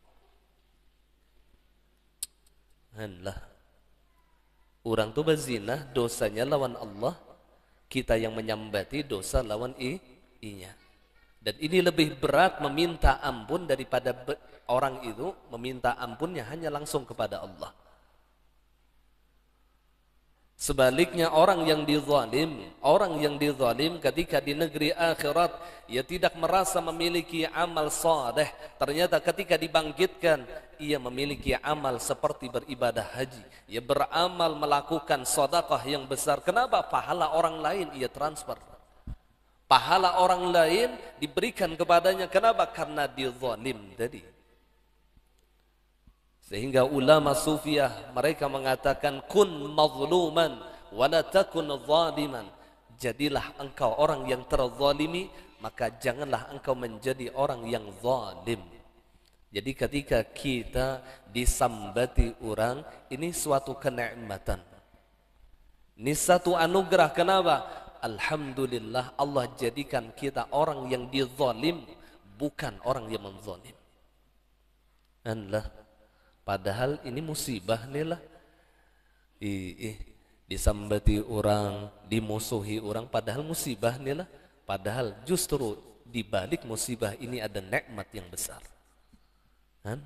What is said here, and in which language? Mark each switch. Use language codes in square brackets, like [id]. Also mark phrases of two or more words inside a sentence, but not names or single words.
[bjn] Hanlah. Orang tu berzinah dosanya lawan Allah, kita yang menyambati dosa lawan inya. [id] Dan ini lebih berat meminta ampun daripada orang itu meminta ampunnya hanya langsung kepada Allah. Sebaliknya orang yang dizalim ketika di negeri akhirat, ia tidak merasa memiliki amal saleh. Ternyata ketika dibangkitkan, ia memiliki amal seperti beribadah haji. Ia beramal melakukan sedekah yang besar. Kenapa? Pahala orang lain ia transfer. Pahala orang lain diberikan kepadanya. Kenapa? Karena dizalim tadi. Sehingga ulama sufiyah mereka mengatakan [ar] كن مظلوما ولا تكن ظالما. [id] Jadilah engkau orang yang terzalimi, maka janganlah engkau menjadi orang yang zalim. Jadi ketika kita disambati orang, ini suatu kenikmatan. Ini satu anugerah. Kenapa? Alhamdulillah Allah jadikan kita orang yang dizalim, bukan orang yang menzalim. Allah, padahal ini musibah nih lah. Disambati orang, dimusuhi orang, padahal musibah nih lah. Padahal justru di balik musibah ini ada nikmat yang besar. Kan?